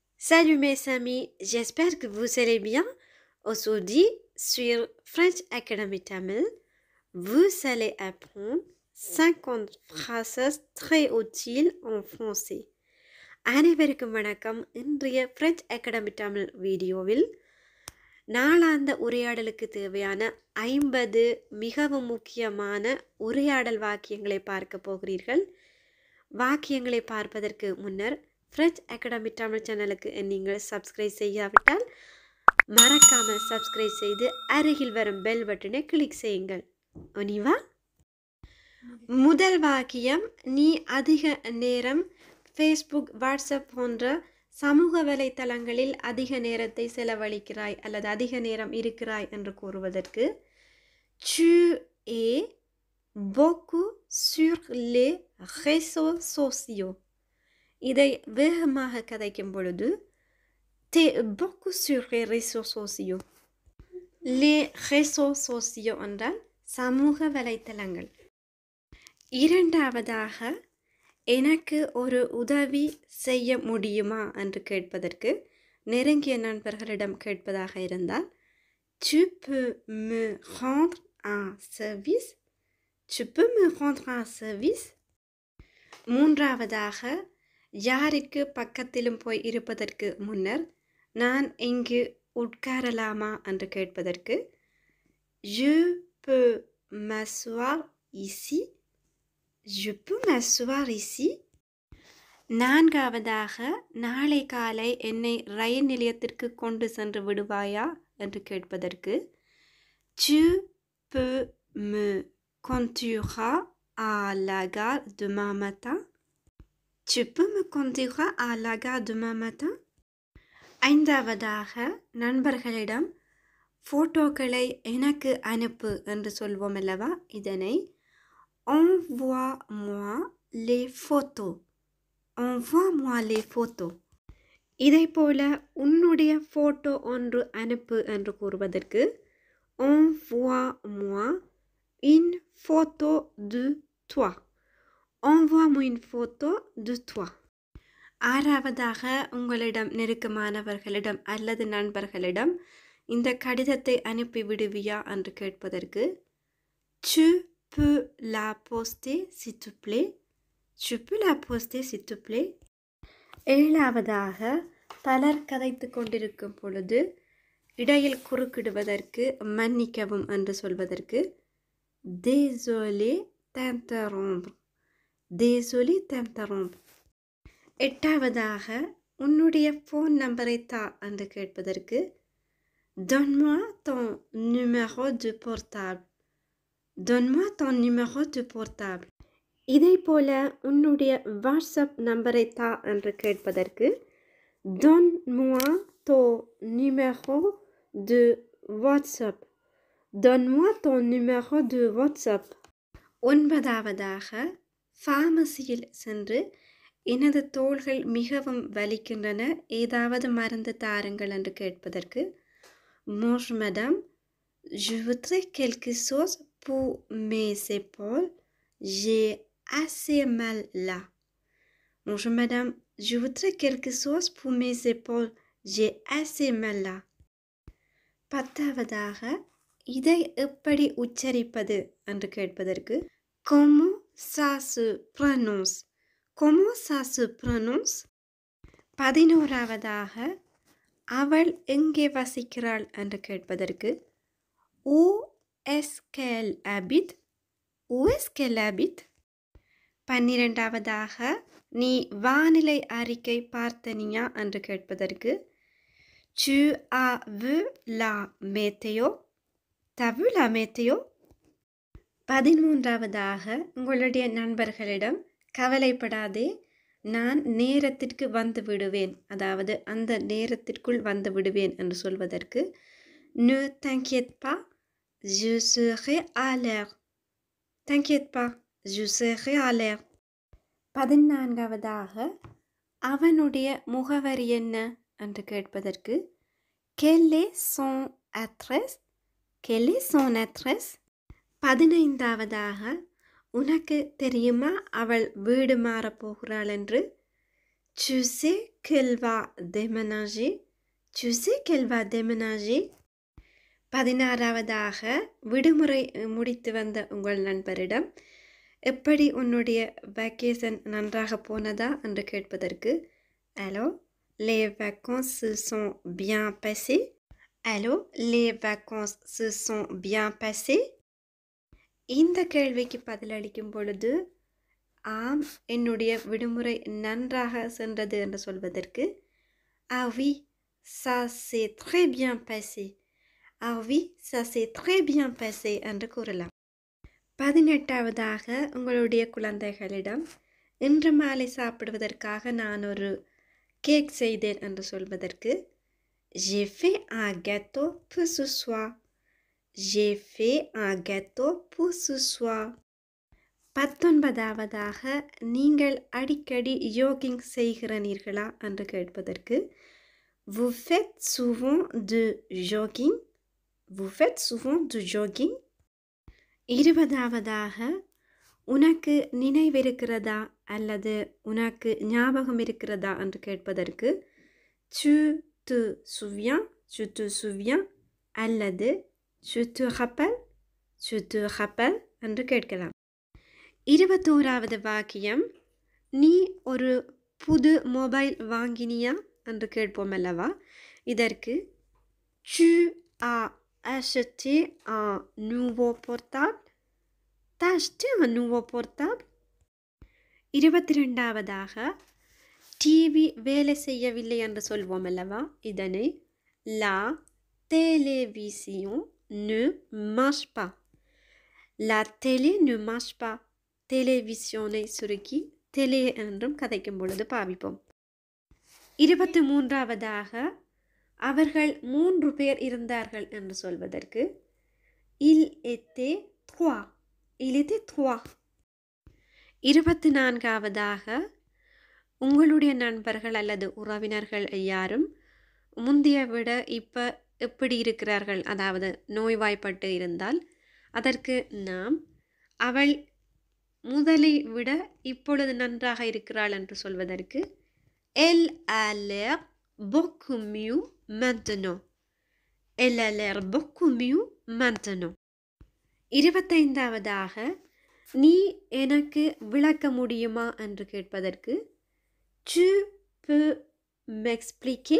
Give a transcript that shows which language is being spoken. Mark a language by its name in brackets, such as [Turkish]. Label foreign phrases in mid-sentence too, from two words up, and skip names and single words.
[French] Salut mes amis, j'espère que vous allez bien. Aujourd'hui, sur French Academy Tamil, vous allez apprendre 50 phrases très utiles en français. [Tamil] அனைவருக்கும் வணக்கம். இன்றைய French Academy Tamil வீடியோவில் நாளாந்த உரையாடலுக்கு தேவையான 50 மிகவும் முக்கியமான உரையாடல் வாக்கியங்களை பார்க்க போகிறீர்கள். வாக்கியங்களை பார்ப்பதற்கு முன்னர் French Academy தமிழ் சேனலுக்கு நீங்கள் சப்ஸ்கிரைப் செய்யாவிட்டால் மறக்காமல் சப்ஸ்கிரைப் செய்து அருகில் வரும் [English] bell button [Tamil] கிளிக் செய்யுங்கள். ஒனிவா. முதல் வாக்கியம், நீ அதிக நேரம் ஃபேஸ்புக், வாட்ஸ்அப் போன்ற சமூக வலைத்தளங்களில் அதிக நேரத்தை செலவழிக்கிறாய் அல்லது அதிக நேரம் இருக்கிறாய் என்று கூறுவதற்கு [French] tu es beaucoup sur les réseaux sociaux. [Tamil] இதை வேகமாக கதைக்கும் பொழுது [French] tu es beaucoup sur les réseaux sociaux. les réseaux sociaux [Tamil] என்றால் சமூக வலைத்தளங்கள். இரண்டாவதாக, எனக்கு ஒரு உதவி செய்ய முடியுமா என்று கேட்பதற்கு நெருங்கிய நண்பர்களிடம் கேட்பதாக இருந்தால் [French] tu peux me rendre un service. tu peux me rendre un service. [Tamil] மூன்றாவதாக, யாருக்கு பக்கத்திலும் போய் இருப்பதற்கு முன்னர் நான் இங்கு உட்காரலாமா என்று கேட்பதற்கு [French] je peux m'asseoir ici. je peux m'asseoir ici. [Tamil] நான்காவதாக, நாளை காலை என்னை ரயில் நிலையத்திற்கு கொண்டு சென்று விடுவாயா என்று கேட்பதற்கு [French] tu peux me conduire à la gare demain matin. tu peux me conduire à la gare demain matin. [Tamil] ஐந்தாவதாக, நண்பர்களிடம் ஃபோட்டோக்களை எனக்கு அனுப்பு என்று சொல்வோம் அல்லவா, இதனை [French] envoie-moi les photos. envoie-moi les photos. [Tamil] இதை போல உன்னுடைய ஃபோட்டோ ஒன்று அனுப்பு என்று கூறுவதற்கு [French] envoie-moi une photo de toi. envoie-moi une photo de toi. [Tamil] ஆறாவதாக, உங்களிடம் நெருக்கமானவர்களிடம் அல்லது நண்பர்களிடம் இந்த கடிதத்தை அனுப்பி விடுவியா என்று கேட்பதற்கு [French] tu peux la poster s'il te plaît. tu peux la poster s'il te plaît. [Tamil] ஏழாவதாக, பலர் கதைத்து கொண்டிருக்கும் பொழுது இடையில் குறுக்கிடுவதற்கு மன்னிக்கவும் என்று சொல்வதற்கு [French] désolé t'interrompre. désolé t'interrompre. [Tamil] எட்டாவதாக, உன்னுடைய ஃபோன் நம்பரை தா என்று கேட்பதற்கு [French] donne-moi ton numéro de portable. donne-moi ton numéro de portable. [Tamil] இதை போல உன்னுடைய வாட்ஸ்அப் நம்பரை தா என்று கேட்பதற்கு [French] donne-moi ton numéro de WhatsApp. donne-moi ton numéro de WhatsApp. [Tamil] ஒன்பதாவதாக, ஃபார்மசியில் சென்று எனது தோள்கள் மிகவும் வலிக்கின்றன, ஏதாவது மருந்து தாருங்கள் என்று கேட்பதற்கு [French] bonjour madame, je voudrais quelque chose pour mes épaules, j'ai assez mal là. bonjour madame, je voudrais quelque chose pour mes épaules, j'ai assez mal là. [Tamil] பத்தாவதாக, இதை எப்படி உச்சரிப்பது என்று கேட்பதற்கு [French] comment ça se prononce. comment ça se prononce. [Tamil] பதினோராவதாக, அவள் எங்கே வசிக்கிறாள் என்று கேட்பதற்கு [French] où est-ce qu'elle habite. où est-ce qu'elle habite. [Tamil] பன்னிரெண்டாவதாக, நீ வானிலை அறிக்கை பார்த்தனியா என்று கேட்பதற்கு [French] tu as vu la météo. t'as vu la météo. [Tamil] பதிமூன்றாவதாக, உங்களுடைய நண்பர்களிடம் கவலைப்படாதே, நான் நேரத்திற்கு வந்து விடுவேன், அதாவது அந்த நேரத்திற்குள் வந்து விடுவேன் என்று சொல்வதற்கு [French] ne t'inquiète pas, je serai à l'heure. t'inquiète pas, je serai à l'heure. [Tamil] பதினான்காவதாக, அவனுடைய முகவரி என்ன என்று கேட்பதற்கு [French] quelle est son adresse. quelle est son adresse. [Tamil] பதினைந்தாவதாக, உனக்கு தெரியுமா அவள் வீடு மாறப்போகிறாள் என்று [French] Tu sais qu'elle va déménager? Tu sais qu'elle va déménager? [Tamil] 16வதாக விடுமுறை முடித்து வந்த உங்கள் நண்பரிடம் எப்படி உன்னுடைய வேக்கேஷன் நன்றாக போனதா என்று கேட்பதற்கு [French] Allô, les vacances se sont bien passées? Allô, les vacances se sont bien passées? [Tamil] இந்த கேள்விக்கு பதிலளிக்கும் பொழுது ஆம் என்னுடைய விடுமுறை நன்றாக சென்றது என்று சொல்வதற்கு [French] Ah oui, ça s'est très bien passé. Ah oui, ça s'est très bien passé [Tamil] என்று கூறலாம். 18வதாக உங்களுடைய குழந்தைகளிடம் இன்று மாலை சாப்பிடுவதற்காக நான் ஒரு கேக் செய்தேன் என்று சொல்வதற்கு [French] J'ai fait un gâteau pour ce soir. J'ai fait un gâteau pour ce soir. [Tamil] 19வதாக நீங்கள் அடிக்கடி யோகிங் செய்கிறீர்களா என்று கேட்பதற்கு [French] Vous faites souvent du jogging? Vous faites souvent du jogging? [Tamil] 20வதாக உனக்கு நினைவிருக்கிறதா அல்லது உனக்கு ஞாபகம் இருக்கிறதா என்று கேட்பதற்கு [French] Tu te souviens? Tu te souviens? அல்லது Tu te rappelles? Tu te rappelles? [Tamil] என்று கேட்கலாம். 21வது வாக்கியம் நீ ஒரு புது மொபைல் வாங்கினியா என்று கேட்போம் அல்லவா இதற்கு [French] Tu as acheté un nouveau portable? T'as acheté un nouveau portable? [Tamil] 22வதாக டிவி வேலை செய்யவில்லை என்று சொல்வோம் அல்லவா இதனை [French] La télévision ne marche pas. La télé ne marche pas. [Tamil] டெலிவிஷனை சுருக்கி டெலே என்றும் கதைக்கும் பொழுது பாவிப்போம். 23வதாக அவர்கள் 3 பேர் இருந்தார்கள் என்று சொல்வதற்கு [French] Il était 3. Il était 3. [Tamil] 24வதாக உங்களுடைய நண்பர்கள் அல்லது உறவினர்கள் யாரும் முந்தைய விட இப்போ எப்படி இருக்கிறார்கள் அதாவது நோய்வாய்ப்பட்டு இருந்தால் அதற்கு நாம் அவள் முதலை விட இப்பொழுது நன்றாக இருக்கிறாள் என்று சொல்வதற்கு [French] Elle a l'air beaucoup mieux maintenant. Elle a l'air beaucoup mieux maintenant. [Tamil] 25வதாக நீ எனக்கு விளக்க முடியுமா என்று கேட்பதற்கு [French] Tu peux m'expliquer?